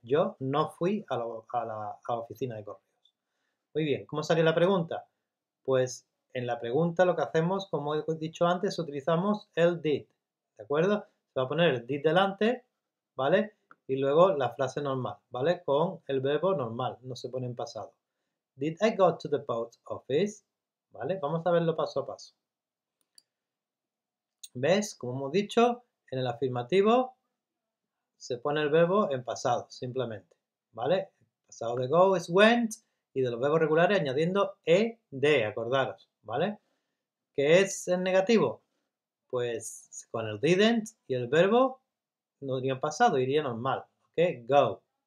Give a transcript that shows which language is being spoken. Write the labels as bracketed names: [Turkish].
[Spanish] Yo no fui a la oficina de correos. Muy bien, ¿cómo salió la pregunta? Pues en la pregunta lo que hacemos, como he dicho antes, utilizamos el did, ¿de acuerdo? Se va a poner el did delante, ¿vale? Y luego la frase normal, ¿vale? Con el verbo normal, no se pone en pasado. [English] Did I go to the post office? [Spanish] ¿Vale? Vamos a verlo paso a paso. ¿Ves? Como hemos dicho, en el afirmativo se pone el verbo en pasado, simplemente, ¿vale? El pasado de go es went y de los verbos regulares añadiendo ed, acordaros, ¿vale? ¿Qué es el negativo? Pues con el didn't y el verbo no iría en pasado, iría normal, ¿ok? Go.